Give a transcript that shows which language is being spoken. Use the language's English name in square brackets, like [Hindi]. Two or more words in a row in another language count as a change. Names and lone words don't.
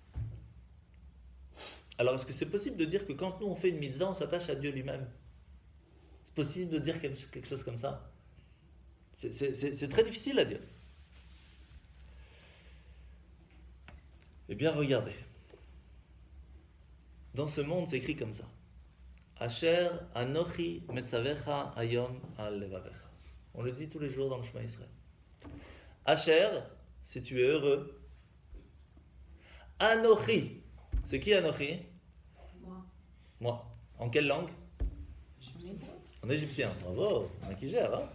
[French] Alors, est-ce que c'est possible de dire que quand nous on fait une mitzvah, on s'attache à Dieu lui-même? C'est possible de dire quelque chose comme ça? C'est très difficile à dire. Eh bien, regardez. Dans ce monde, c'est écrit comme ça. [Hebrew] אשר אנכי מצוך היום על לבבך. [French] On le dit tous les jours dans le Shema Israël. Asher, si tu es heureux. Anochi. C'est qui Anochi? Moi. En quelle langue? En égyptien. Bravo. Il y en a qui gèrent, hein?